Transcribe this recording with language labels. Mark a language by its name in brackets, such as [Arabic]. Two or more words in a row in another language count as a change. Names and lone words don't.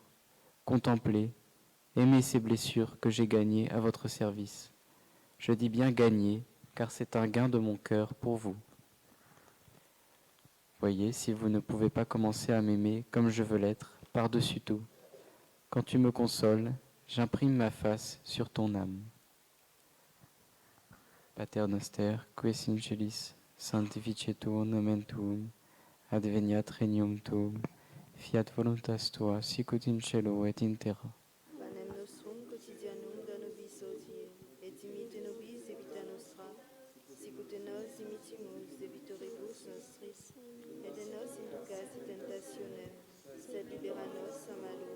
[French] Contemplez, aimez ces blessures que j'ai gagnées à votre service. Je dis bien gagnées, car c'est un gain de mon cœur pour vous. Voyez, si vous ne pouvez pas commencer à m'aimer comme je veux l'être, par-dessus tout. Quand tu me consoles, j'imprime ma face sur ton âme. [Latin] Pater noster, qui es in celis, sanctificetur nomen tuum, adveniat regnum tuum, fiat voluntas tua, sicut in cielo et in terra. Panem nostrum quotidianum da nobis hodie, et dimitte nobis debita nostra, sicut et nos dimittimus debitoribus nostris, et de nos inducas in tentationem, sed libera nos a malo.